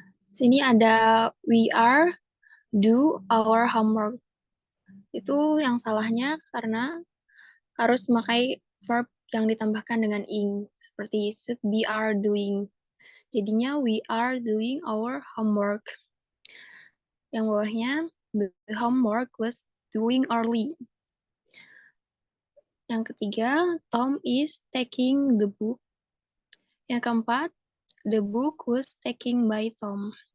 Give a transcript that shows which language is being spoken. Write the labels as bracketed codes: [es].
[en] Sini ada we are do our homework. [id] Itu yang salahnya karena harus memakai verb yang ditambahkan dengan ing, seperti should be are doing. [en] Jadinya we are doing our homework. Yang bawahnya the homework was doing early. Yang ketiga, Tom is taking the book. Yang keempat, the book was taken by Tom.